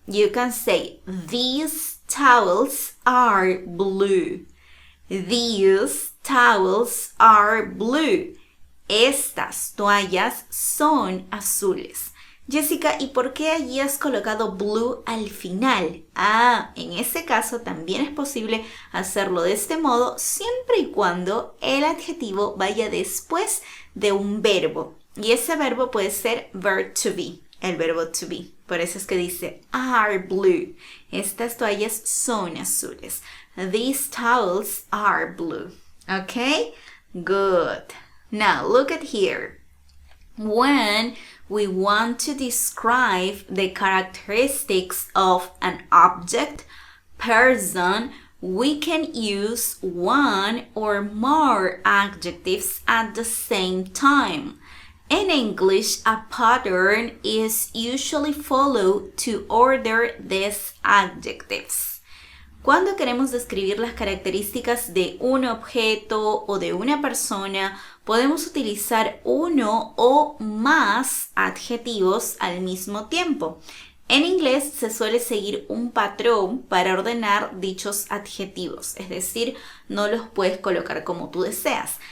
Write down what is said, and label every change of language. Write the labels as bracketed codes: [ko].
[en] You can say, these towels are blue. These towels are blue. [es] Estas toallas son azules. Jessica, ¿y por qué allí has colocado blue al final? En ese caso también es posible hacerlo de este modo siempre y cuando el adjetivo vaya después de un verbo. Y ese verbo puede ser verb to be, el verbo to be. Por eso es que dice [en] are blue. [es] Estas toallas son azules. [en] These towels are blue. Okay? Good. Now look at here. When we want to describe the characteristics of an object, person, we can use one or more adjectives at the same time. In English, a pattern is usually followed to order these adjectives. [es] Cuando queremos describir las características de un objeto o de una persona, podemos utilizar uno o más adjetivos al mismo tiempo. En inglés se suele seguir un patrón para ordenar dichos adjetivos, es decir, no los puedes colocar como tú deseas.